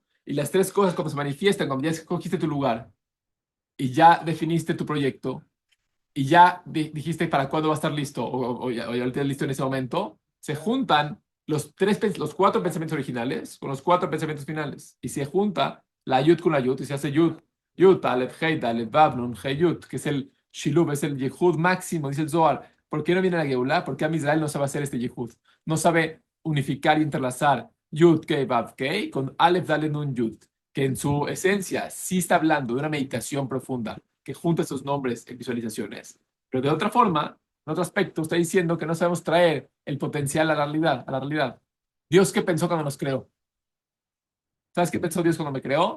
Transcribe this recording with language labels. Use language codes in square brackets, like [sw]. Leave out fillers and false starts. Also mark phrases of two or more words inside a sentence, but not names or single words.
[es] Y las tres cosas, cuando se manifiestan, cuando ya escogiste tu lugar y ya definiste tu proyecto y ya dijiste para cuándo va a estar listo o ya lo tienes listo en ese momento, se juntan los cuatro pensamientos originales con los cuatro pensamientos finales. Y se junta la yud con la yud y se hace yud. Yud, Aleph, Hei, Aleph, Vav, Nun, Hei, Yud, que es el Shilub, es el Yehud máximo, dice el Zohar. ¿Por qué no viene la Geulah? Porque a Israel no sabe hacer este Yehud. No sabe unificar y entrelazar Yud, Kei, Vav, Kei con Aleph, Dalet, Nun, Yud, que en su esencia sí está hablando de una meditación profunda que junta esos nombres en visualizaciones. Pero de otra forma, en otro aspecto, está diciendo que no sabemos traer el potencial a la realidad, a la realidad. Dios, ¿qué pensó cuando nos creó? ¿Sabes qué pensó Dios cuando me creó?